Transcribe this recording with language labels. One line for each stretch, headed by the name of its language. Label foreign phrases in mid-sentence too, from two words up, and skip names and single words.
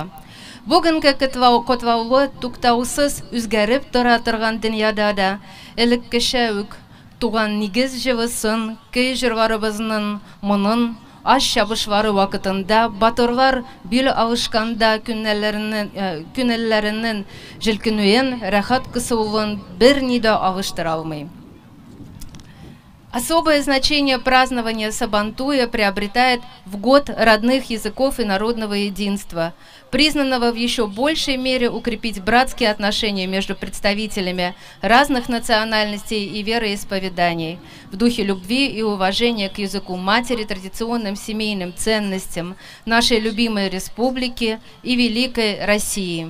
Tatar: Бүгенге котлаулы, туктаусыз үзгәреп тора торган дөньяда да элеккечә үк туган нигез җылысын, көй җырларыбызның монын аш чабышлары вакытында батырлар бил алышканда күнәлләреннән җилкенүен, рәхәт кысылуын берни дә алыштыра алмый.
Russian: Особое значение празднования Сабантуя приобретает в год родных языков и народного единства, признанного в еще большей мере укрепить братские отношения между представителями разных национальностей и вероисповеданий, в духе любви и уважения к языку матери, традиционным семейным ценностям нашей любимой республики и великой России.